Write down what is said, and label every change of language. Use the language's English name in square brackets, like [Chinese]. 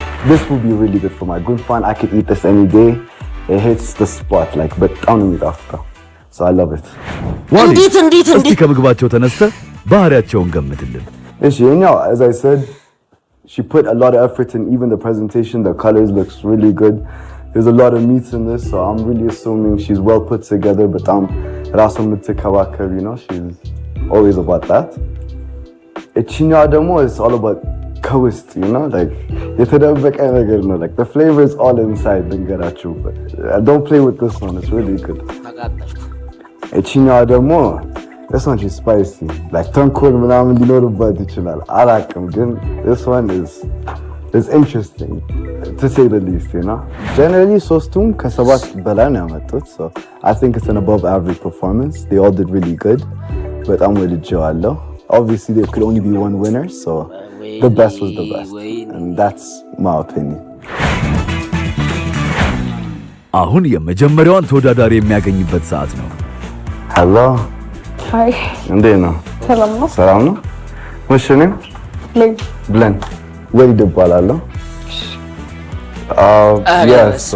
[English] This will be really good for my good fun. I could eat this any day. It hits the spot like [Amharic] በጣም ነው የሚጣፍጠው. [English] So I love it. [Amharic] እንዴት እስቲ ከምግባቸው ተነስተህ ባህሪያቸውን ገምትልን። እሺ የኛው [English] as I said she put a lot of effort in even the presentation. The colors looks really good. There's a lot of meats in this, so I'm really assuming she's well put together. [Amharic] በጣም ራሱን የምትከባከብ, [English] you know, she's always about that. [Amharic] እቺኛው ደግሞ [English] is all about [Amharic] ከውስጥ, [English] you know, like [Amharic] የተደበቀ ነገር ነው, [English] like the flavor is all inside. [Amharic] ልንገራችሁ, [English] don't play with this one, it's really good. [Amharic] እቺኛዋ ደግሞ [English] this one is spicy, like [Amharic] ተንኮል ምናምን ሊኖርባት ይችላል, አላቅም, ግን [English] this one is interesting to say the least, you know. Generally [Amharic] ሶስቱም ከሰባት በላይ ነው ያመጡት, [English] so I think it's an above average performance. They all did really good, [Amharic] በጣም ወድጄዋለሁ. [English] Obviously there could only be one winner, so the best was the best, and that's my opinion. [Amharic] አሁን የመጀመሪያዋን ተወዳዳሪ የሚያገኝበት ሰዓት ነው። [English] Hello. Hi. [Amharic] እንዴት ነው? ሰላም ነው? [English] What's your name? [Amharic] Blen. ወይድ እባላለሁ. [English] Yes.